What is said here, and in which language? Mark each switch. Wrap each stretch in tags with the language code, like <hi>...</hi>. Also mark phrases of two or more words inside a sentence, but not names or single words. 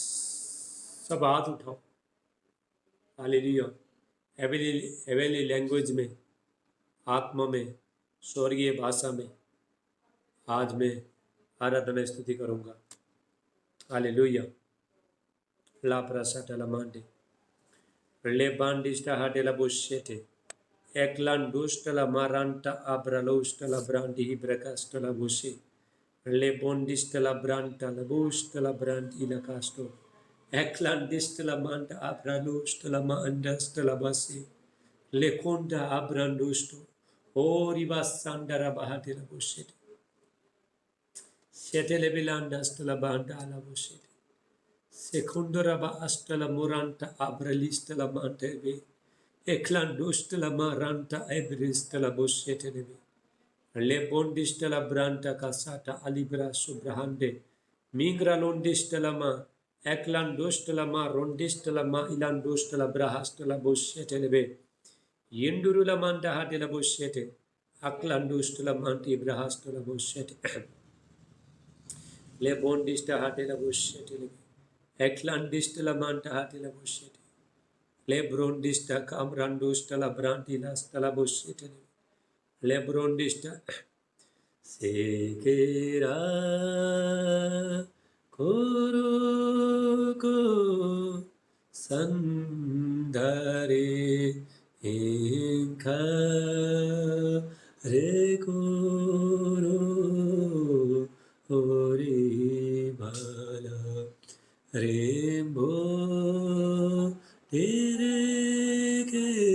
<hi>सब हाथ उठाओ। हालेलुया,</hi> <en>heavenly language</en> <hi>में, आत्मा में, स्वर्गीय भाषा में आज मैं आराधना स्तुति करूँगा। हालेलुया, ला प्रसाद ला मांडे ले बांडिस्टा हाडेला बुशेटे एकलान दुष्टला मारांटा आब्रालोस्टला ब्रांडी ही ब्रकास्टला बुशे ले बोंडिस्टला ब्रांटा लबुस्टला ब्रांडी ला कास्टो एकलान डिस्टला मांटा आब्रालोस्टला मांडस्टला बसे ले कोंडा आब्रांडुस्टो ओरी बासांडरा बहाटेला बुशेटे शेटेले बिलांडस्टला बांडा ला बुशेटे Secundora ba astala moranta abralistala mantebe. Eclandustala maranta ebristala boshetenebe. Lebondistala branta casata alibra subrahande. Mingra londistala ma. Eclandustala ma rondistala ma ilandustala brahastala boshetenebe. Yendurula manda hadela boshete. Aklandustala manti brahastala boshete. Lebondista hadela boshetenebe. Eklandistala manta hatila bushete. Lebrondista kamrandustala brantila stala bushete. Lebrondista sekera koroko sandare inka rekoro ori bala Rembo tere ke</hi>